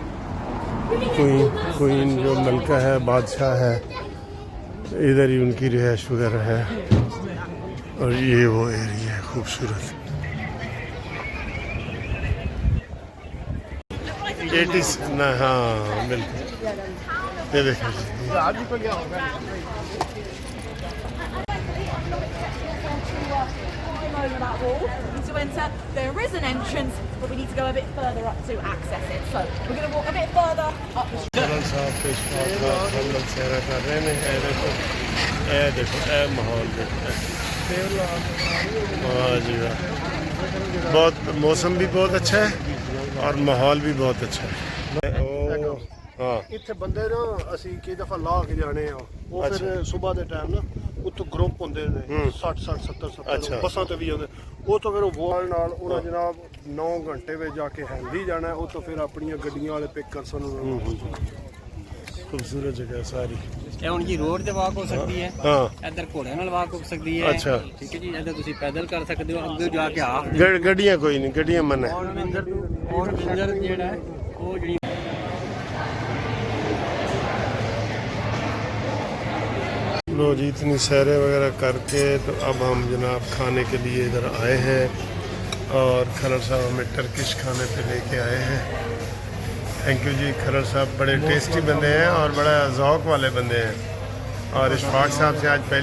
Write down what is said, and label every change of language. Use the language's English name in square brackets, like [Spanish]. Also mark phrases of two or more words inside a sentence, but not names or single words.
[Urdu] کوئین جو ملکہ ہے بادشاہ ہے ادھر ہی ان کی رہائش وغیرہ ہے اور یہ وہ ایریا ہے خوبصورت ہاں بالکل یہ دیکھیں [English] that wall to enter. There is an entrance, but we need to go a bit further up to access it. So we're going to walk a bit further up the street. [Urdu] بہت موسم بھی بہت اچھا ہے اور ماحول بھی بہت اچھا ہے [Punjabi] ਇੱਥੇ ਬੰਦੇ ਨਾ ਅਸੀਂ ਕਈ ਦਫਾ ਲਾ ਕੇ ਜਾਣੇ ਆ ਉਹ ਫਿਰ ਸਵੇਰ ਦੇ ਟਾਈਮ ਨਾ ਉੱਥੋਂ ਗਰੁੱਪ ਹੁੰਦੇ ਨੇ 60 70 70 ਬੱਸਾਂ ਤੇ ਵੀ ਆਉਂਦੇ ਉਹ ਤੋਂ ਫਿਰ ਉਹ ਵੋਲ ਨਾਲ ਉਹਨਾਂ ਜਨਾਬ 9 ਘੰਟੇ ਵਿੱਚ ਜਾ ਕੇ ਹੈਂਦੀ ਜਾਣਾ ਉਹ ਤੋਂ ਫਿਰ ਆਪਣੀਆਂ ਗੱਡੀਆਂ ਵਾਲੇ ਪਿਕ ਕਰ ਸਾਨੂੰ [Urdu] خوبصورت جگہ ہے ساری [Punjabi] ਇਹ ਹੁਣ ਜੀ ਰੋਡ ਤੇ ਵਾਕ ਹੋ ਸਕਦੀ ਹੈ ਹਾਂ ਇੱਧਰ ਘੋੜਿਆਂ ਨਾਲ ਵਾਕ ਹੋ ਸਕਦੀ ਹੈ ਅੱਛਾ ਠੀਕ ਹੈ ਜੀ ਇੱਧਰ ਤੁਸੀਂ ਪੈਦਲ ਕਰ ਸਕਦੇ ਹੋ ਅੱਗੇ ਜਾ ਕੇ ਹਾਫ ਗੱਡੀਆਂ ਕੋਈ ਨਹੀਂ ਗੱਡੀਆਂ ਮਨ ਹੈ ਔਰ ਮੰਦਰ ਜਿਹੜਾ ਹੈ ਉਹ ਜਿਹੜੀ [Urdu] لو جی اتنی سیریں وغیرہ کر کے تو اب ہم جناب کھانے کے لیے ادھر آئے ہیں اور کھرر صاحب ہمیں ٹرکش کھانے پہ لے کے آئے ہیں [English] thank you [Urdu] جی کھرر صاحب بڑے ٹیسٹی بندے ہیں اور بڑا ذوق والے بندے ہیں اور اشفاق صاحب سے آج پہلی